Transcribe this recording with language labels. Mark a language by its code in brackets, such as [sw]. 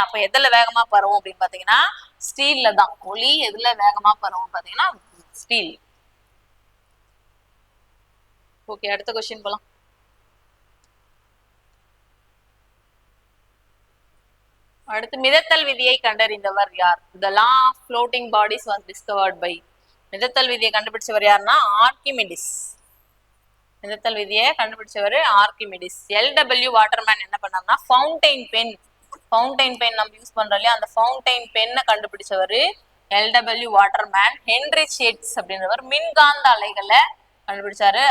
[ta] அப்ப எதுல வேகமா பரவும் அப்படின்னு பாத்தீங்கன்னா ஸ்டீல்ல தான். ஒலி எதுல வேகமா பரவும் பாத்தீங்கன்னா ஸ்டீல். ஓகே, அடுத்த கொஸ்டின் போலாம். அடுத்து மிதத்தல் விதியை கண்டறிந்தவர் யார்? [en] The law of floating bodies was discovered by. [ta] மிதத்தல் விதியை கண்டுபிடிச்சவர் யாருன்னா ஆர்கிமிடிஸ். மிதத்தல் விதியை கண்டுபிடிச்சவர் ஆர்கிமிடிஸ். எல்டபிள்யூ வாட்டர்மேன் என்ன பண்ணாருன்னா ஃபவுண்டைன் பென் நம்ம யூஸ் பண்றோம் இல்லையா, அந்த fountain பென்னை கண்டுபிடிச்சவர் LW waterman. Henry shades அப்படின்றவர் மின்காந்த அலைகளை கண்டுபிடிச்சாரு.